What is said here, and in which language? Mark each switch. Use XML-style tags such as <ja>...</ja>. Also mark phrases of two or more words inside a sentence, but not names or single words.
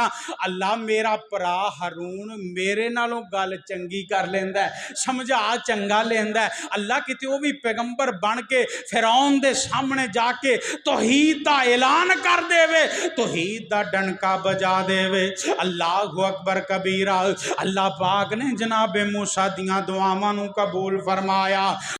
<pa>اللہ میرا بھرا ہارون میرے نالوں گل چنگی کر لیندا ہے، سمجھا چنگا لیندا ہے. اللہ کتے وہ بھی پیغمبر بن کے فرعون دے سامنے جاکے توحید دا اعلان کر دیوے، توحید دا ڈنکا بجا دیوے.</pa> <ar>اللهُ أَكْبَرُ كَبِيرًا.</ar> <pa>اللہ پاک نے جنابِ موسیٰ دیاں دعاواں نوں قبول فرمایا.</pa>